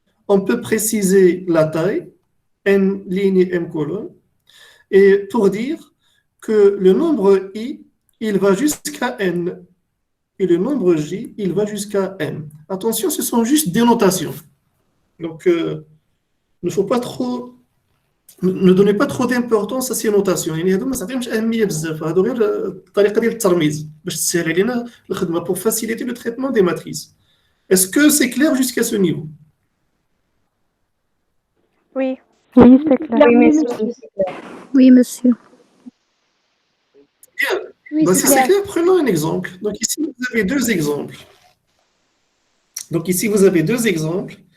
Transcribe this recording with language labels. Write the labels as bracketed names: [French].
[French] On peut préciser la taille, n ligne et m colonne, et pour dire que le nombre i, il va jusqu'à n, et le nombre j, il va jusqu'à m. Attention, ce sont juste des notations. Donc, ne faut pas trop, ne donnez pas trop d'importance à ces notations. [Arabic] يعني هذو ما تعطيهمش أهمية بزاف. هذو غير الطريقة ديال الترميز باش تسهل علينا الخدمة [French] pour faciliter le traitement des matrices. Est-ce que c'est clair jusqu'à ce niveau? Oui. Oui, c'est clair. Oui, monsieur. Oui, monsieur. Bien. Oui, Bah, c'est si c'est clair. clair, prenons un exemple. Donc ici, vous avez deux exemples. Donc ici, vous avez deux exemples.